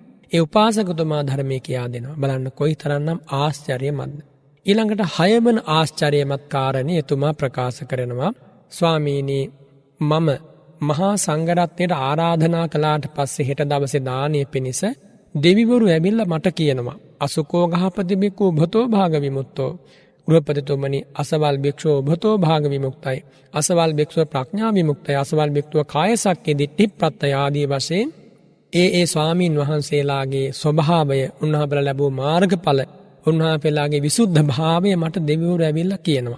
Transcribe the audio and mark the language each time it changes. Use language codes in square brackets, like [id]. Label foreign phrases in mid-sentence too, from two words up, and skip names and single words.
[si] ඒ උපාසකතුමා ධර්මයේ කියා දෙනවා. බලන්න කොයිතරම්නම් ආශ්චර්යමත්ද. ඊළඟට 6 වන ආශ්චර්යමත් කාරණේ එතුමා ප්‍රකාශ කරනවා. ස්වාමීනි මම මහා සංඝරත්නයට ආරාධනා කළාට පස්සේ හෙට දවසේ දානීය පිණිස දෙවිවරු ඇවිල්ලා මට කියනවා [pi] අසුකෝ ගහපති බික්ඛු භතෝ භාග විමුක්තෝ. [si] ගෘහපතිතුමනි අසවල් භික්ෂුව භතෝ භාග විමුක්තයි. අසවල් භික්ෂුව ප්‍රඥා විමුක්තයි. අසවල් භික්ෂුව කාය සක්කේ දිට්ඨි ප්‍රත්‍ය ආදී වශයෙන් ඒ ස්වාමීන් වහන්සේලාගේ ස්වභාවය උන්වහන්සේලා ලැබූ මාර්ගඵල උන්වහන්සේලාගේ විසුද්ධ භාවය මට දෙවිවරු ඇවිල්ලා කියනවා.